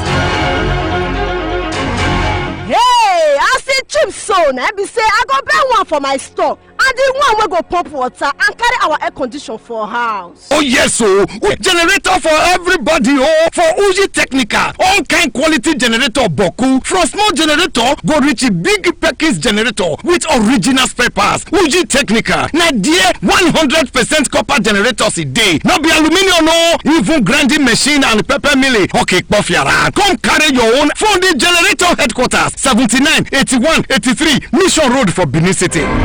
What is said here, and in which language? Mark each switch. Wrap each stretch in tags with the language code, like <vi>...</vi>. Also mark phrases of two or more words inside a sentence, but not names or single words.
<pcm>Hey, as e cheap so na be say I go buy one for my store and the one wey go pump water and carry our air condition for house. oh yes o, generator for everybody o, for Uji Technical, all kind quality generator boku, from small generator go reach big package generator with original spare parts. Uji Technical na there 100% copper generators a day, no be aluminium o, even grinding machine and pepper milling. Okay, Kofiara, come carry your own from the generator headquarters, 79 81 83 Mission Road for Benin City.</pcm>